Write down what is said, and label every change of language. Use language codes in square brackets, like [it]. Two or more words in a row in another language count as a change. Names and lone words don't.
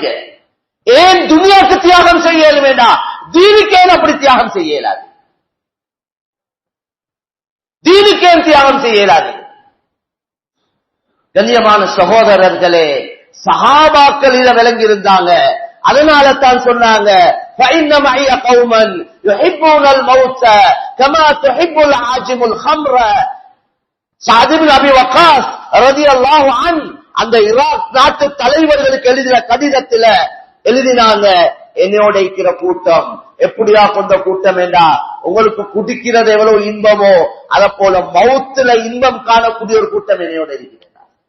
[ta] ஏன் துனியாவுக்கு தியாகம் செய்ய வேண்டாம்? தீனுக்கேன் அப்படி தியாகம் செய்ய இயலாது? தீனுக்கேன் தியாகம் செய்ய இயலாது? கண்ணியமான சகோதரர்களே, சஹாபாக்கள் இதை விளங்கி இருந்தாங்க. அதனால தான் சொன்னாங்க [ar] فَإِنَّ مَعِيَ قَوْمًا يُحِبُّونَ الْمَوْتَ كَمَا تُحِبُّ الْعَاجِمُ الْخَمْرَ. [ta] சஅத் இப்னு அபி வக்காஸ் [ar] رضي الله عنه [ta] அந்த ஈராக் நாட்டு தலைவர்களுக்கு எழுதின கடிதத்துல எழுதினாங்க, என்னோட இருக்கிற கூட்டம் எப்படியா கொண்ட கூட்டம் என்றா, உங்களுக்கு குடிக்கிறது எவ்வளவு இன்பமோ அதை போல மௌத்துல இன்பம் காணக்கூடிய ஒரு கூட்டம் என்னோட இருக்கிறதா.